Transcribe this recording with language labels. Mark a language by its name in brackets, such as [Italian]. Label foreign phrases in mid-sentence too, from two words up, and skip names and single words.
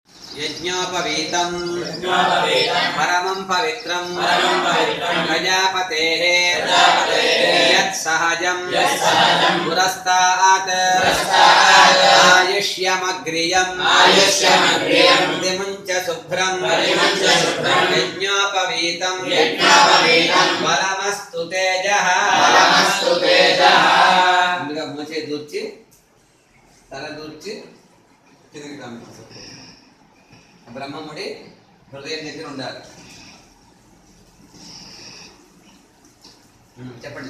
[Sanskrit] यज्ञोपवीतं परमं पवित्रं प्रजापतेः यत्सहजं पुरस्तात् आयुष्यमग्रियं दिमुञ्च शुभ्रं यज्ञोपवीतं परमस्तु तेजः [Telugu] ముందుగా మోచే దూర్చి తల దూర్చి కిందకి పంపిస్తారు. బ్రహ్మముడి హృదయం దగ్గర ఉండాలి. చెప్పండి.